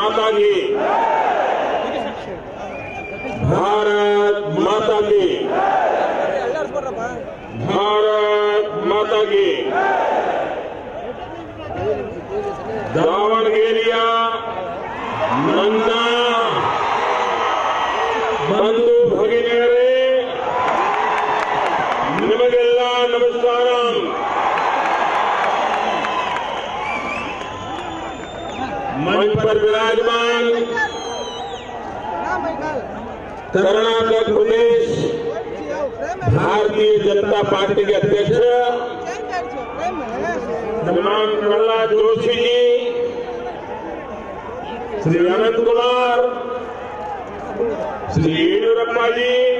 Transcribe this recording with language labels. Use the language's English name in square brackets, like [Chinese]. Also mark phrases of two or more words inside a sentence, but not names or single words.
[Hindi] की, भारत माता की, भारत माता की। [Kannada] ದಾವಣಗೆರೆಯ ನನ್ನ ಬಂಧು ಭಗಿನಿಯರೇ, ನಿಮಗೆಲ್ಲ ನಮಸ್ಕಾರ. [Hindi] मंच पर विराजमान कर्नाटक प्रदेश भारतीय जनता पार्टी के अध्यक्ष श्रीमान प्रहलाद जोशी जी, श्री अनंत कुमार, श्री येडियुरप्पा जी,